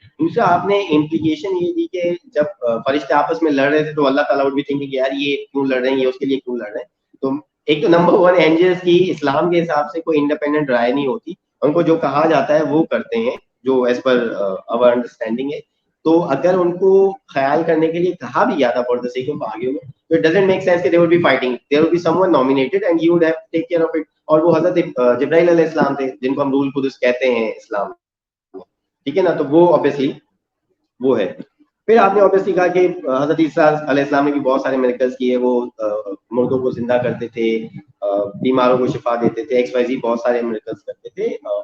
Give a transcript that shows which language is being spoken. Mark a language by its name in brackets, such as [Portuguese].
[Urdu] دوسرا آپ نے امپلیکیشن یہ دی کہ جب فرشتے آپس میں لڑ رہے تھے تو اللہ تعالیٰ [English] would be thinking [Urdu] یار یہ کیوں لڑ رہے ہیں, یہ اس کے لیے کیوں لڑ رہے ہیں. تو ایک تو نمبر 1 اینجلز کی اسلام کے حساب سے کوئی انڈیپینڈنٹ رائے نہیں ہوتی, ان کو جو کہا جاتا ہے وہ کرتے ہیں جو [English] as per our understanding [Urdu] ہے. تو اگر ان کو خیال کرنے کے لیے کہا بھی گیا تھا [English] For the sake of argument, تو it doesn't make sense کہ they would be fighting, there would be someone nominated and you would have to take care of it. [Urdu] اور وہ حضرت جبرائیل علیہ السلام تھے جن کو ہم روح القدس کہتے ہیں اسلام میں, ٹھیک ہے نا. تو وہ obviously وہ ہے. پھر آپ نے obviously کہا کہ حضرت عیسیٰ علیہ السلام نے بھی بہت سارے میریکلز کیے, وہ مردوں کو زندہ کرتے تھے, بیماروں کو شفا دیتے تھے, XYZ بہت سارے میریکلز کرتے تھے.